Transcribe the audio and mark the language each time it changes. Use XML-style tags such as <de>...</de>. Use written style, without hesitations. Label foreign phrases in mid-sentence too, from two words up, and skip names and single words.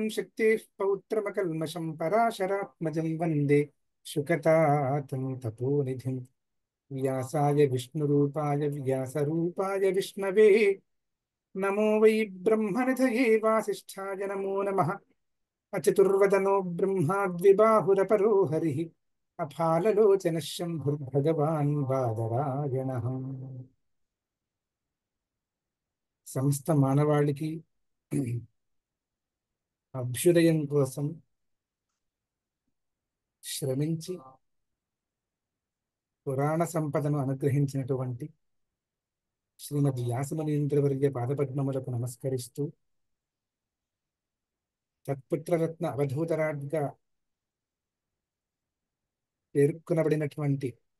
<sa>शक्तेः पौत्रमकल्मषं पराशरात्मजं वन्दे शुकतातं तपोनिधिं व्यासाय विष्णुरूपाय व्यासरूपाय विष्णवे नमो वै ब्रह्मनिधये वासिष्ठाय नमो नमः अचतुर्वदनो ब्रह्मा द्विबाहुरपरो हरिः अफाललोचनः शम्भुर्भगवान् बादरायणः</sa> <te>సమస్త మానవాళికి అభ్యుదయం కోసం శ్రమించి పురాణ సంపదను అనుగ్రహించినటువంటి శ్రీమద్ వ్యాసమునీంద్రవర్య పాదపద్మములకు నమస్కరిస్తూ తత్పుత్రరత్న అవధూతరాడ్గా పేర్కొనబడినటువంటి</te>